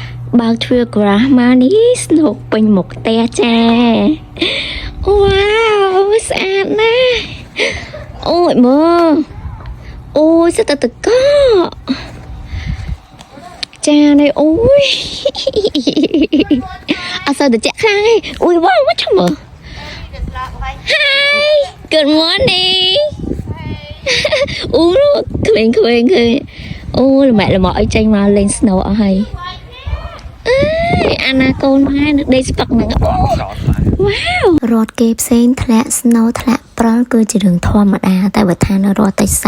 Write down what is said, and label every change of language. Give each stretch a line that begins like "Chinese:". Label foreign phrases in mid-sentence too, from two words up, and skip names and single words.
Khmer: បើកទ្វារក្រាស់មកនេះស្នុកពេញមុខផ្ទះចាវ៉ាវស្អាតណាស់អូយមើអូយសិតតកចានេះអូយអត់សូវតែចាក់ខ្លាំងទេអូយវ៉ាវឈ្មោះ
English: Hi good morning
Khmer: អូក្មេងអូល្មែល្មអីចេញមកលេង snow អស់ហើយ អាណាកូនម៉ែនៅដេកស្ពឹកហ្នឹងវ៉ាវរត់គេផ្សេងធ្លាក់ snow ធ្លាក់ព្រិលគឺជារឿងធម្មតាតែបើថានៅរដ្ឋទេស